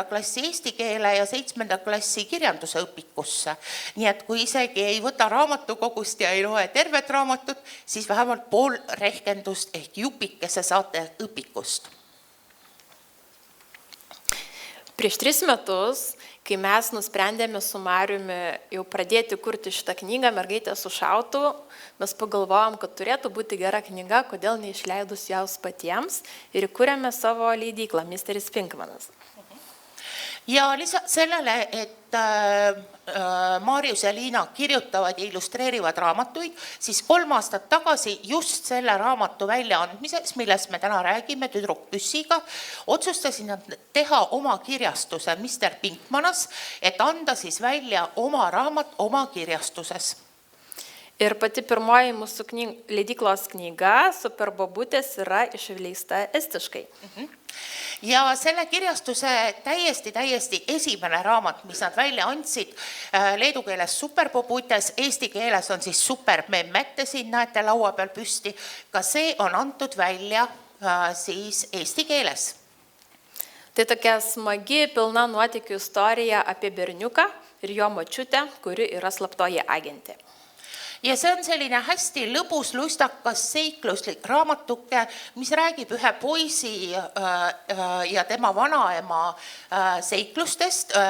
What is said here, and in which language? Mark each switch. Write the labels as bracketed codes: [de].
[et] klassi eesti keele ja 7. klassi kirjanduse õpikusse. Nii et kui isegi ei võta raamatukogust ja ei loe tervet raamatut, siis vähemalt pool rehkendust ehk jupikese saate õpikust. [lt] Prieš 3 metus, kai mes nusprendėme su Mariumi jau pradėti kurti šitą knygą Mergaitė su šautuvu, mes pagalvojom, kad turėtų būti gera knyga, kodėl neišleidus jos patiems ir įkūrėme savo leidyklą Misteris Pinkmanas. [et] Ja lisaks sellele, et Marius ja Liina kirjutavad ja illustreerivad raamatuid, siis 3 aastat tagasi just selle raamatu väljaandmiseks, millest me täna räägime Tüdruk püssiga, otsustasin teha oma kirjastuse Mr. Pinkmanas, et anda siis välja oma raamat oma kirjastuses. [lt] Ir pati pirmoji mūsų leidyklos knyga Superbobutės yra išleista estiškai. [et] Ja selle kirjastuse täiesti esimene raamat, mis nad välja andsid, leedu keeles Superbobutės, eesti keeles on siis Supermemmette, siin näete laua peal püsti, ka see on antud välja siis eesti keeles. [lt] Tai tokia smagi, pilna nuotykių istorija apie berniuką ir jo močiutę, kuri yra slaptoji agentė. [et] Ja see on selline hästi lõbus, lustakas, seikluslik raamatuke, mis räägib ühe poisi ja tema vanaema seiklustest.